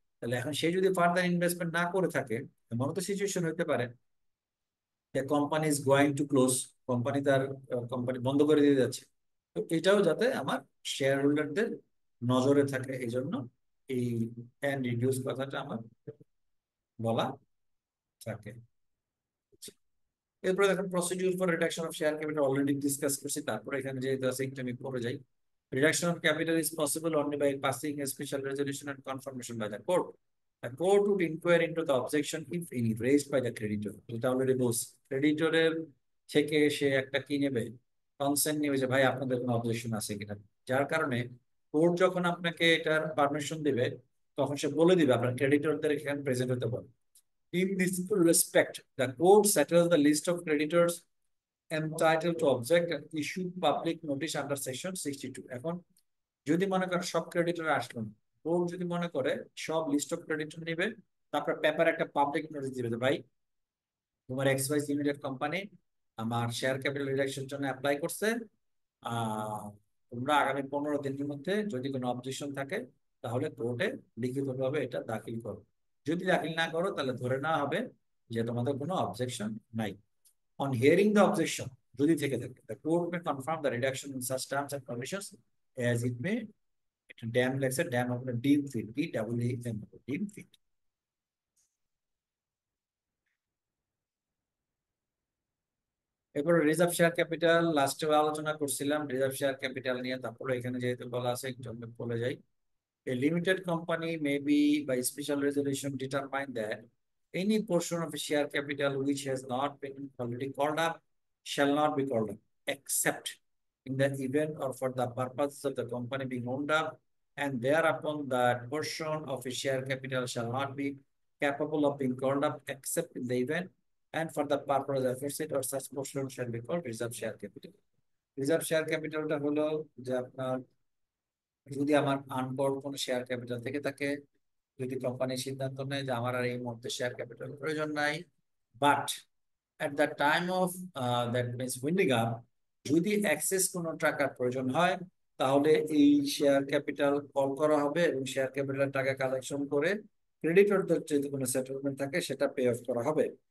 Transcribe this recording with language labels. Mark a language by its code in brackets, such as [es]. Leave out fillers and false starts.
[bn] তাহলে এখন সে যদি ফার্দার ইনভেস্টমেন্ট না করে থাকে, এমন তো সিচুয়েশন হতে পারে [en] company is going to close, [bn] company তার কোম্পানি বন্ধ করে দিয়ে যাচ্ছে, তো এটাও যাতে আমার শেয়ার হোল্ডারদের নজরে থাকে, এই জন্য এই এন্ড রিডিউস কথাটা আমার বলা থাকে। এরপরে দেখেন procedure for reduction of share capital already discuss করছি, তারপরে এখানে যেহেতু আছে একটু আমি পড়ে যাই। [en] Reduction of capital is possible only by passing a special resolution and confirmation by the court. The court would inquire into the objection if any raised by the creditor. [bn] এটা অলরেডি বলছি, ক্রেডিটরের থেকে সে একটা কি নেবে, কনসেন্ট নেবে যে ভাই আপনাদের কোনো অবজেকশন আছে কিনা, যার কারণে কোর্ট যখন আপনাকে এটার পারমিশন দিবে তখন সে বলে দিবে আপনার ক্রেডিটরদের এখানে প্রেজেন্ট হতে বলে। [en] In this respect, the court settles the list of creditors entitled to object and issue public notice under section 62. [bn] এখন যদি মনে করেন সব ক্রেডিটর আসলো না, কোর্ট যদি মনে করে সব লিস্ট অফ ক্রেডিটর নেবে, তারপর পেপার একটা পাবলিক নোটিশ দিবে যে ভাই তোমার এক্স ওয়াই লিমিটেড কোম্পানি আমার শেয়ার ক্যাপিটাল রিডাকশনের জন্য অ্যাপ্লাই করছে, তোমরা আগামী 15 দিনের মধ্যে যদি কোনো অবজেকশন থাকে তাহলে কোর্টে লিখিতভাবে এটা দাখিল করো। যদি দাখিল না করো তাহলে ধরে নেওয়া হবে যে তোমাদের কোনো অবজেকশন নাই। [en] On hearing the objection, [bn] যদি থেকে থাকে, [en] the court may confirm the reduction in such terms and conditions as it may deem, like say, deem of the deem fit, DEEM, deem fit. [bn] এরপর রিজার্ভ শেয়ার ক্যাপিটাল লাস্টে আলোচনা করছিলাম reserve share capital নিয়ে, তারপরে এখানে যেহেতু বলা আছে একটু আমি বলে যাই। [en] A limited company may be by special resolution determine that any portion of a share capital which has not been already called up shall not be called up, except in the event or for the purposes of the company being owned up, and thereupon that portion of a share capital shall not be capable of being called up except in the event and for the purpose aforesaid, or such portion shall be called reserve share capital. [bn] Reserve share ক্যাপিটালটা হলো যে আপনার যদি আমার আনকোর্ড কোনো share capital থেকে থাকে, যদি কোম্পানি সিদ্ধান্ত নেয় যে আমার আর এই মুহূর্তে শেয়ার ক্যাপিটাল প্রয়োজন নাই, but [en] at the time of that means winding up, [bn] যদি এক্সেস কোনো টাকার প্রয়োজন হয় তাহলে এই শেয়ার ক্যাপিটাল কল করা হবে এবং শেয়ার ক্যাপিটাল টাকা কালেকশন করে ক্রেডিটরদের যদি কোনো সেটেলমেন্ট থাকে সেটা পে অফ করা হবে।